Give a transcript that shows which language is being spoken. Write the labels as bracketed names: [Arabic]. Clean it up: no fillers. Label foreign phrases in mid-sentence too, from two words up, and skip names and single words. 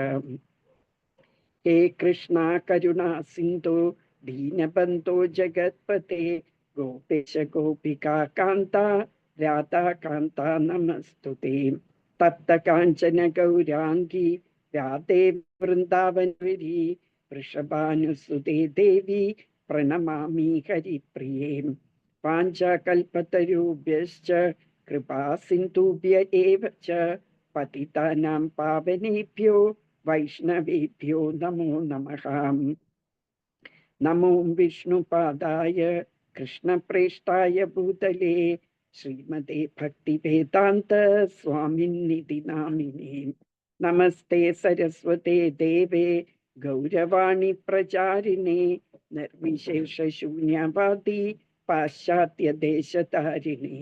[Sanskrit] ഹേ കൃഷ്ണ കരുണാ സിന്ധു ദീനബന്ധോ ജഗത്പതേ ഗോപേശ ഗോപികാ കാന്ത രാധാകാന്ത നമസ്തുതേ. തപ്ത കാഞ്ചന ഗൗരാംഗി രാധേ വൃന്ദാവനഗിരി വൃഷഭാനുസുതേ ദേവി പ്രണമാമി ഹരിപ്രിയേ. വാഞ്ചാകൽപതരുഭ്യശ്ച കൃപാ സിന്ധുഭ്യ ഏവ ച പതിതാനാം പാവനേഭ്യോ വൈഷ്ണവേഭ്യോ നമോ നമഃ. നമോ വിഷ്ണുപാദായ കൃഷ്ണപ്രേഷ്ഠായ ഭൂതലേ ശ്രീമതേ ഭക്തിവേദാന്ത സ്വാമിന്നിധി നാമിനേ. നമസ്തേ സരസ്വതേ ദേവേ ഗൗരവാണി പ്രചാരിണേ നിർവിശേഷ ശൂന്യവാദി പാശ്ചാത്യദേശധാരിണേ.